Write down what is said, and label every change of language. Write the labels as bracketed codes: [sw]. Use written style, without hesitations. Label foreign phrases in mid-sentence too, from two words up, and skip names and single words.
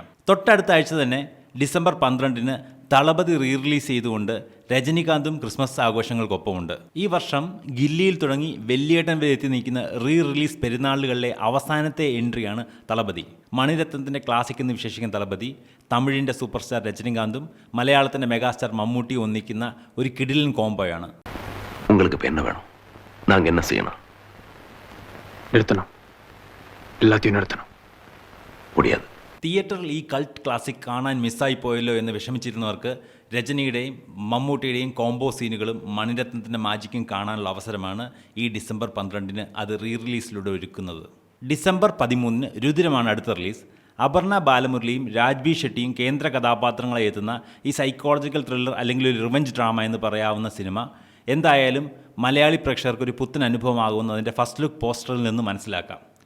[ml] തൊട്ടടുത്ത ആഴ്ച തന്നെ ഡിസംബർ 12-ന് തളപതി റിലീസ് ചെയ്തുകൊണ്ട് രജനികാന്തും ക്രിസ്മസ് ആഘോഷങ്ങൾക്കൊപ്പമുണ്ട്. ഈ വർഷം ഗില്ലിയിൽ തുടങ്ങി വെള്ളിയേട്ടൻ വരെ എത്തി നിൽക്കുന്ന റിലീസ് പെരുന്നാളുകളിലെ അവസാനത്തെ എൻട്രിയാണ് തളപതി. മണിരത്നത്തിൻ്റെ ക്ലാസിക് എന്ന് വിശേഷിക്കുന്ന തളപതി തമിഴിൻ്റെ [en] super star [ml] രജനികാന്തും മലയാളത്തിൻ്റെ മെഗാസ്റ്റാർ മമ്മൂട്ടിയും ഒന്നിക്കുന്ന ഒരു കിടിലൻ കോംബോയാണ്. [ta] உங்களுக்கு என்ன வேணும்? நாங்க என்ன செய்யணும்? நிறுத்தணும். எல்லாத்தையும் நிறுத்தணும். முடியாது. [ml] തിയേറ്ററിൽ ഈ [en] cult classic [ml] കാണാൻ മിസ്സായി പോയല്ലോ എന്ന് വിഷമിച്ചിരുന്നവർക്ക് രജനിയുടെയും മമ്മൂട്ടിയുടെയും കോംബോ സീനുകളും മണിരത്നത്തിൻ്റെ മാജിക്കും കാണാനുള്ള അവസരമാണ് ഈ ഡിസംബർ 12-ന് അത് റിലീസിലൂടെ ഒരുക്കുന്നത്. ഡിസംബർ 13-ന് രുദ്രമാണ് അടുത്ത റിലീസ്. അപർണ ബാലമുരളിയും രാജ്ബി ഷെട്ടിയും കേന്ദ്ര കഥാപാത്രങ്ങളെ എത്തുന്ന ഈ [en] psychological thriller [ml] അല്ലെങ്കിൽ ഒരു [en] revenge drama [ml] എന്ന് പറയാവുന്ന സിനിമ എന്തായാലും മലയാളി പ്രേക്ഷകർക്ക് ഒരു പുത്തൻ അനുഭവമാകുമെന്ന് അതിൻ്റെ [en] first look [ml] പോസ്റ്ററിൽ നിന്ന് മനസ്സിലാക്കാം.